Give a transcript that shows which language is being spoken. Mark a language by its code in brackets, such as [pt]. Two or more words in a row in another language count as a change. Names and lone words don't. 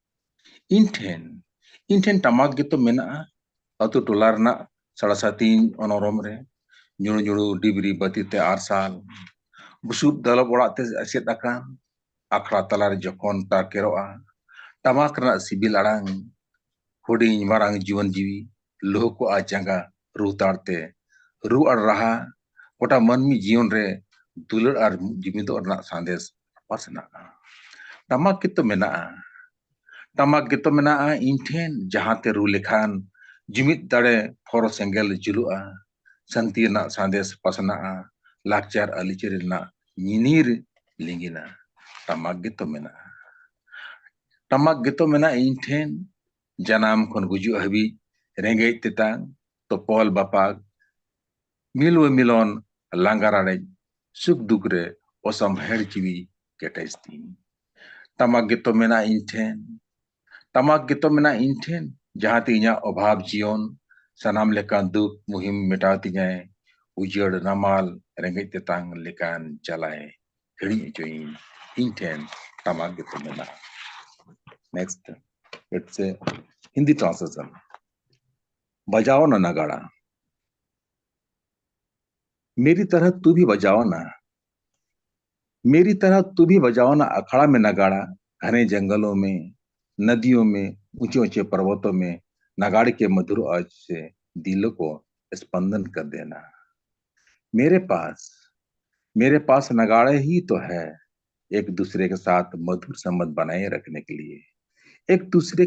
[sat] inten tamak gitu mena atu tolarna sarasatin onorom re nyuru nyuru dibri batite arsal busuk dalab orak te asyet akan akhra talar jokon takeroa tamak rena sibil arang huding marang jiwan jiwi loh ko ajanga ru tarte ru ar raha kota manmi jion re dular ar jimido rena sandes pasna tamak gitu mena inten jahate ru lekhan jimit dare foro senggel julua santi na sandes pasna lakchar alicir na nyinir lingina tamak gitu mena inten janam kon guju habi rengej tetang topol bapag milwa milon langarare suk dugre osam herjiwi ketestin tamak gitu mena inten jahati inya obhab jion sanam lekan duk muhim metatinya ujar namal rengej tetang lekan jalai heri join inten tamak gitu mena. [en] Next, it's a Hindi translation. [hi] बजाओ ना नगाड़ा मेरी तरह तू भी बजाओ ना मेरी तरह तू भी बजाओ ना अखाड़ा में नगाड़ा घने जंगलों में नदियों में ऊंचे ऊंचे पर्वतों में नगाड़े के मधुर आवाज से दिलों को स्पंदन कर देना मेरे पास मेरे पास नगाड़े ही तो है एक दूसरे के साथ मधुर संबंध बनाए रखने के लिए एक दूसरे